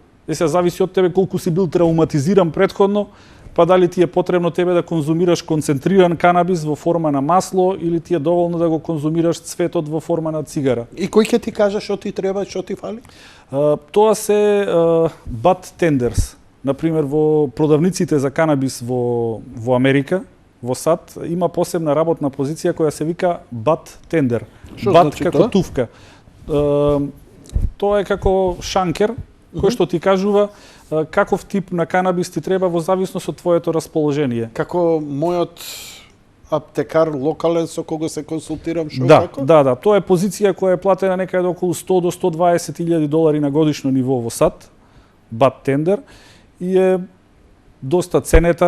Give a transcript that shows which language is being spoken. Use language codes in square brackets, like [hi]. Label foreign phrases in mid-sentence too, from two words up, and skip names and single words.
[mk] Сега зависи од тебе колку си бил травматизиран претходно, па дали ти е потребно тебе да конзумираш концентриран канабис во форма на масло или ти е доволно да го конзумираш цветот во форма на цигара. И кој ќе ти каже што ти треба, што ти фали? Тоа се [en] bud tenders. [mk] Например, во продавниците за канабис во Америка, во САД, има посебна работна позиција која се вика [en] bud tender. [mk] Bud значи како тувка. Тоа е како шанкер, кој што ти кажува каков тип на канабис ти треба во зависност од твоето расположение. Како мојот аптекар локален со кого се консултирам, што како? Да, тоа е позиција која е платена некаде околу 100 до 120.000 долари на годишно ниво во САД, [en] bud tender, [mk] и е доста ценета.